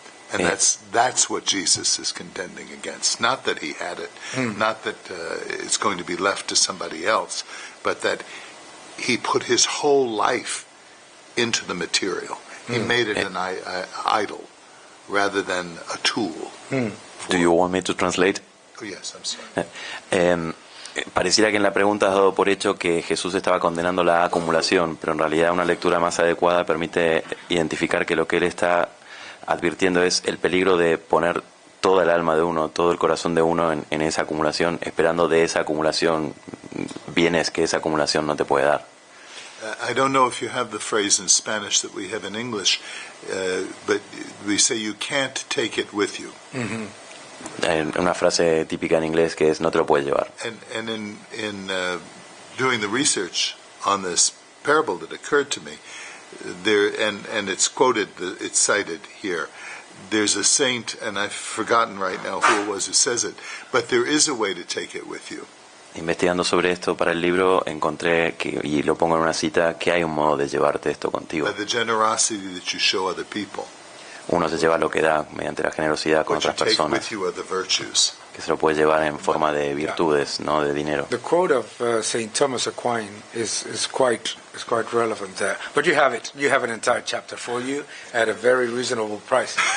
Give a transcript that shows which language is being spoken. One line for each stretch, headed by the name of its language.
English: And that's what Jesus is contending against. Not that he had it, not that it's going to be left to somebody else, but that he put his whole life into the material. He made it an idol rather than a tool. Do you want me to translate? Oh, yes, I'm sorry.
Spanish: Pareciera que en la pregunta has dado por hecho que Jesús estaba condenando la acumulación, pero en realidad una lectura más adecuada permite identificar que lo que él está advirtiendo es el peligro de poner toda el alma de uno, todo el corazón de uno en esa acumulación, esperando de esa acumulación bienes que esa acumulación no te puede dar.
English: I don't know if you have the phrase in Spanish that we have in English, but we say you can't take it with you. Mm-hmm.
Spanish: Una frase típica en inglés que es no te lo puedes llevar.
English: And in doing the research on this parable that occurred to me, there and it's quoted, it's cited here. There's a saint, and I've forgotten right now who it was who says it, but there is a way to take it with you.
Spanish: Investigando sobre esto para el libro encontré que, y lo pongo en una cita, que hay un modo de llevarte esto contigo.
English: By the generosity that you show other people.
Spanish: Uno se lleva lo que da mediante la generosidad con otras personas. que se lo puede llevar en forma de virtudes, no de dinero.
English: The quote of Saint Thomas Aquinas is quite relevant there. But you have it. You have an entire chapter for you at a very reasonable price.